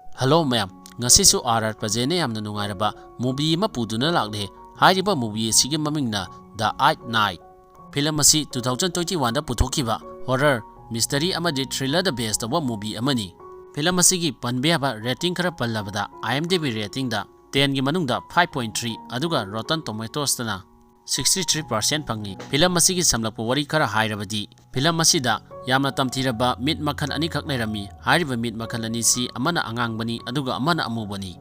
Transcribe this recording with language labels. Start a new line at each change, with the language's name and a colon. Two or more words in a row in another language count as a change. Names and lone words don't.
English: Hello ma'am,
Manipuri: ngasisu RR Pajene yamna nungairaba movie ama puduna lakle. Hairiba movie asigi mamingna The Eighth Night. Film asi 2021 da puthokiba horror, mystery amadi thriller da
English: based of movie
Manipuri: amani. Film asigi panbe aba rating khara pallabada IMDb rating da 10 gi manungda 5.3 aduga Rotten Tomatoes dana 63% pangi. Film asigi samlakpa wari khara hairabadi film asida yamna tamthiraba mid makhan ani khak nairami. Hairiba mid makhan ani si amana angangbani aduga amana amubani.